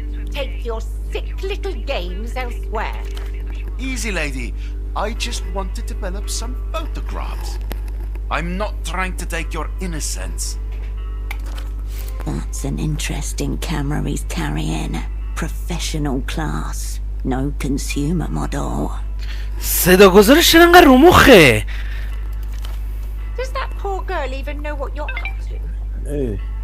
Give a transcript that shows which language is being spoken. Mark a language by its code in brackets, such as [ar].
[en] Take your sick little games elsewhere. Easy, lady. I just want to develop some photographs. I'm not trying to take your innocence. That's an interesting camera he's carrying. Professional class. No consumer model. [fa] صداگذارش چرا انقدر رو مخه؟ [en] Does that poor girl even know what you're up to? Hey.